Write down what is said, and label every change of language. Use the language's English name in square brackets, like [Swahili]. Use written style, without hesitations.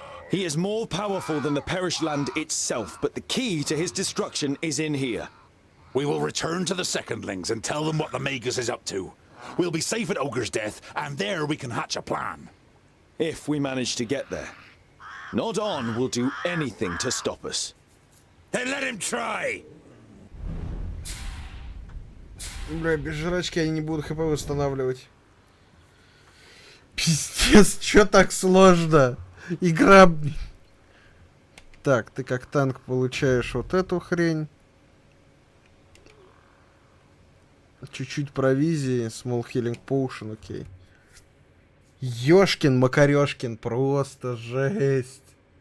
[English] He is more powerful than the perished land itself, but the key to his destruction is in here. We will return to the Secondlings and tell them what the Magus is up to. We'll be safe at Ogre's death, and there we can hatch a plan. If we manage to get there. Nodon will do anything to stop us. Then let him try! [Russian] Бля, без жрачки они не будут ХП восстанавливать. Пиздец, чё так сложно? Игра... Так, ты как танк получаешь вот эту хрень. Чуть-чуть провизии, [English] small healing potion, [Russian] окей. Ёшкин, Макарёшкин, просто жесть.